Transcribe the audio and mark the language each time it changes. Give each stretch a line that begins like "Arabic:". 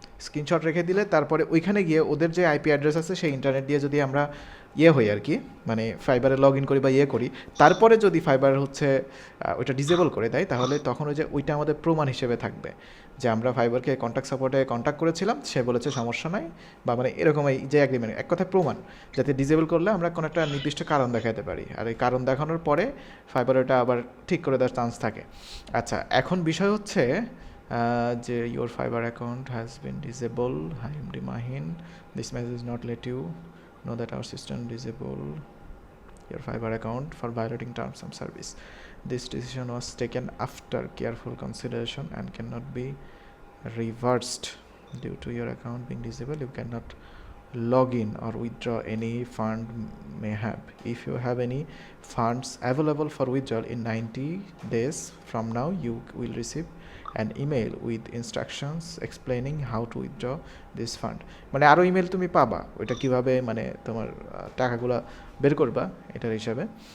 Bangla: Screenshot রেখে দিলে তারপরে ওইখানে গিয়ে ওদের যে আইপি অ্যাড্রেস আছে সেই ইন্টারনেট দিয়ে যদি আমরা ইয়ে হই আর কি, মানে ফাইবারে লগ ইন করি বা ইয়ে করি, তারপরে যদি ফাইবার হচ্ছে ওইটা ডিসেবল করে দেয়, তাহলে তখন ওই যে ওইটা আমাদের প্রমাণ হিসেবে থাকবে যে আমরা ফাইবারকে কন্ট্যাক্ট সাপোর্টে কন্ট্যাক্ট করেছিলাম, সে বলেছে সমস্যা নাই, বা মানে এরকম এই যে অ্যাগ্রিমেন্ট, এক কথায় প্রমাণ, যাতে ডিসেবল করলে আমরা কোনো একটা নির্দিষ্ট কারণ দেখাতে পারি, আর এই কারণ দেখানোর পরে ফাইবার ওটা আবার ঠিক করে দেওয়ার চান্স থাকে। আচ্ছা এখন বিষয় হচ্ছে যে
English: your fiber account has been disabled. I am Mahin. This message does not let you know that our system disable your fiber account for violating terms of service. This decision was taken after careful consideration and cannot be reversed. Due to your account being disabled, you cannot log in or withdraw any fund may have. If you have any funds available for withdrawal in 90 days from now, you will receive an email with instructions explaining how to withdraw this fund.
Bangla: মানে আরও email তুমি পাবা ওইটা কিভাবে মানে তোমার টাকাগুলো বের করবা এটার হিসাবে।